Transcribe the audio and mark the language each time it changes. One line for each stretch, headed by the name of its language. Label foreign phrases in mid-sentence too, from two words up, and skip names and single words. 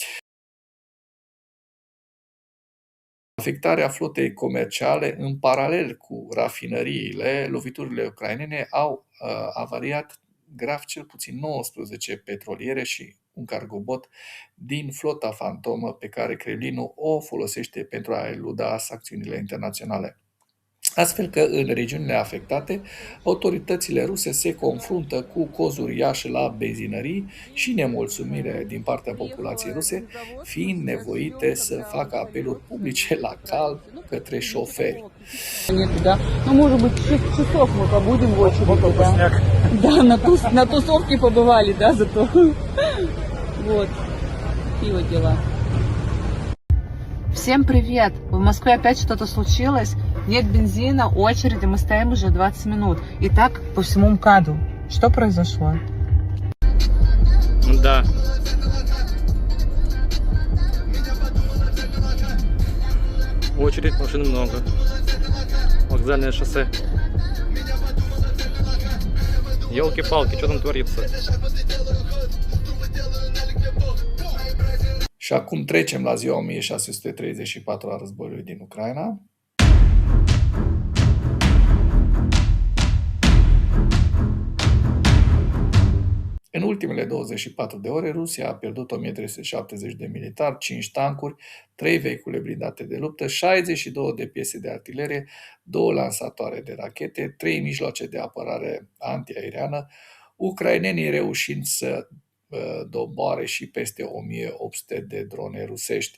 Romanian: Afectarea flotei comerciale în paralel cu rafinăriile, loviturile ucrainene au avariat grav cel puțin 19 petroliere și un cargobot din flota fantomă pe care Kremlinul o folosește pentru a eluda sancțiunile internaționale. Astfel că în regiunile afectate, autoritățile ruse se confruntă cu cozuri uriașe la benzinării și nemulțumire din partea populației ruse, fiind nevoite să facă apeluri publice la calm către șoferi.
Russian: Да, ну, может быть, 6 часов мы побудем в очереди, да. Да, на тусовке побывали, да, зато. Вот, такие вот дела. Всем привет! В Москве опять что-то случилось. Нет бензина, очереди, мы стоим уже 20 минут. И так по всему МКАДу. Что произошло? Да. Очередь, машин много. Вокзальное шоссе. Ёлки-палки, что там творится?
Romanian: Și acum trecem la ziua 1634 a războiului din Ucraina. În ultimele 24 de ore, Rusia a pierdut 1370 de militari, 5 tancuri, 3 vehicule blindate de luptă, 62 de piese de artilerie, 2 lansatoare de rachete, 3 mijloace de apărare antiaeriană, ucrainenii reușind să doboare și peste 1800 de drone rusești.